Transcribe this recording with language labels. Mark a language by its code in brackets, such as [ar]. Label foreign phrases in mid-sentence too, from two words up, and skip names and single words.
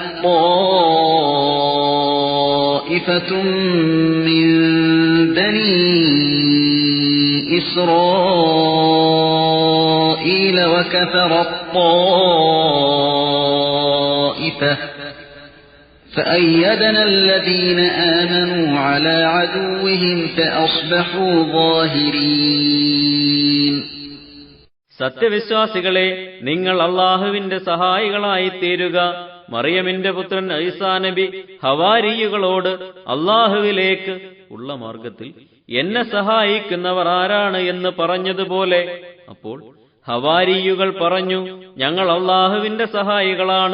[ar] طائفة من بني إسرائيل وكفر الطائفة فأيدنا الذين آمنوا على عدوهم فأصبحوا ظاهرين. [ml] സത്യവിശ്വാസികളെ, നിങ്ങൾ അല്ലാഹുവിന്റെ സഹായികളായി തീരുക. മറിയമിന്റെ പുത്രൻ ഈസാ നബി ഹവാരിയുകളോട് അല്ലാഹുവിലേക്ക് ഉള്ള മാർഗത്തിൽ എന്നെ സഹായിക്കുന്നവർ ആരാണ് എന്ന് പറഞ്ഞതുപോലെ, അപ്പോൾ ഹവാരിയുകൾ പറഞ്ഞു, ഞങ്ങൾ അല്ലാഹുവിന്റെ സഹായികളാണ്.